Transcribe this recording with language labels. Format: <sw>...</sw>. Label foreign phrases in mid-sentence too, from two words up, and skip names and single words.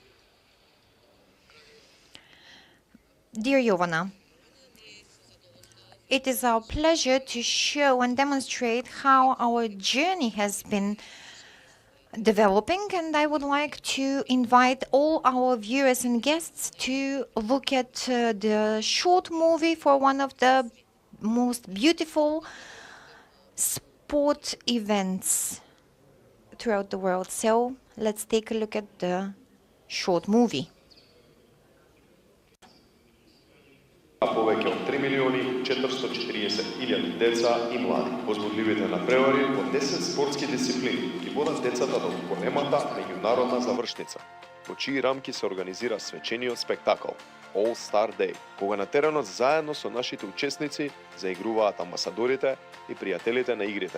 <en>Dear Jovana, it is our pleasure to show and demonstrate how our journey has been developing, and I would like to invite all our viewers and guests to look at the short movie for one of the most beautiful sport events throughout the world. So let's take a look at the short movie.</en> <mk>Повеќе од 3.440.000 деца и млади возбудливите надпревари во 10 спортски дисциплини ги водат децата до големата меѓународна завршница, во чии рамки се организира свечениот спектакл All Star Day, кога на теренот заедно со нашите учесници заигруваат амбасадорите и пријателите на игрите.</mk>